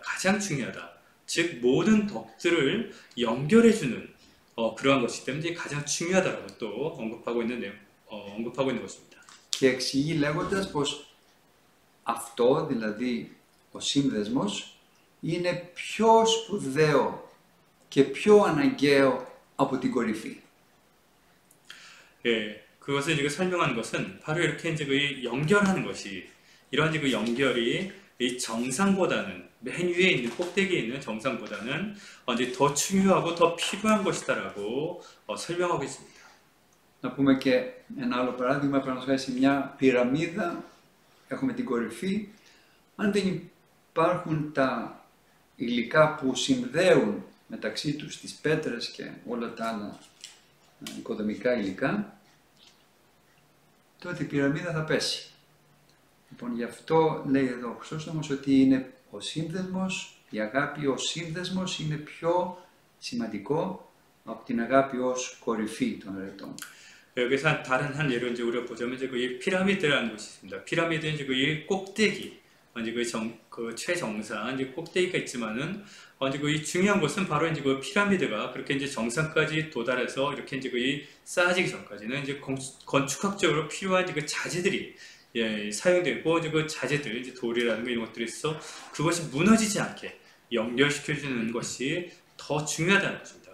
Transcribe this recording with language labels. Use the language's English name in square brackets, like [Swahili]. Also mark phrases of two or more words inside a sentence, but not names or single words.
[Korean] 가장 중요하다. 즉 모든 덕들을 연결해주는 그러한 것이기 때문에 가장 중요하다라고 또 언급하고 있는 것입니다. [Greek] Και εξηγεί λέγοντας πως αυτό, δηλαδή ο σύνδεσμος, είναι πιο σπουδαίο και πιο αναγκαίο από την κορυφή. [Korean] 그것을 이제 설명하는 것은 바로 이렇게 이제 연결하는 것이 이런 이제 연결이 이 정상보다는 맨 위에 있는 꼭대기에 있는 정상보다는 이제 더 중요하고 더 필요한 것이다라고 설명하고 있습니다. [Greek] Να πούμε και ένα άλλο παράδειγμα, παραδείγματος σε μια πυραμίδα έχουμε την κορυφή. Αν δεν υπάρχουν τα υλικά που συνδέουν μεταξύ τους τις πέτρες και όλα τα άλλα οικοδομικά υλικά, τότε η πυραμίδα θα πέσει. Λοιπόν, γι' αυτό λέει εδώ ο Χρυσόστομος ότι είναι ο σύνδεσμος, η αγάπη ως σύνδεσμος είναι πιο σημαντικό από την αγάπη ως κορυφή των ερετών. [Korean] 여기서 다른 한 예로 이제 우리가 보자면 이제 이 피라미드라는 것이 있습니다. 피라미드는 이제 이 꼭대기, 이제 그 최정상, 이제 꼭대기가 있지만은, 이제 그 중요한 것은 바로 이제 그 피라미드가 그렇게 이제 정상까지 도달해서 이렇게 이제 그 쌓아지기 전까지는 이제 건축학적으로 필요한 이제 그 자재들이 예, 사용되고 이제 그 자재들, 이제 돌이라는 거 이런 것들이 있어 그것이 무너지지 않게 연결시켜주는 것이 더 중요하다는 것입니다.